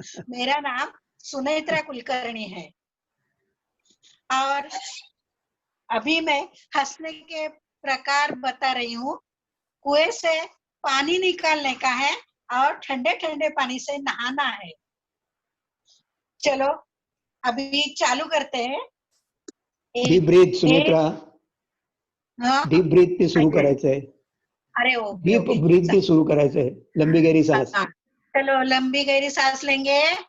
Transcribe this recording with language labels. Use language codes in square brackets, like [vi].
[hi] मेरा नाम सुनेत्रा कुलकर्णी है और अभी मैं हंसने के प्रकार बता रही हूँ। कुएं से पानी निकालने का है और ठंडे ठंडे पानी से नहाना है। चलो अभी चालू करते हैं। [mr] Deep breath Sunetra, deep breath ते सुरू करायचंय. [en] अरे okay deep okay [mr] ब्रीथ ते सुरू करायचंय. [hi] लंबी गहरी सांस. चलो लंबी गहरी सांस लेंगे।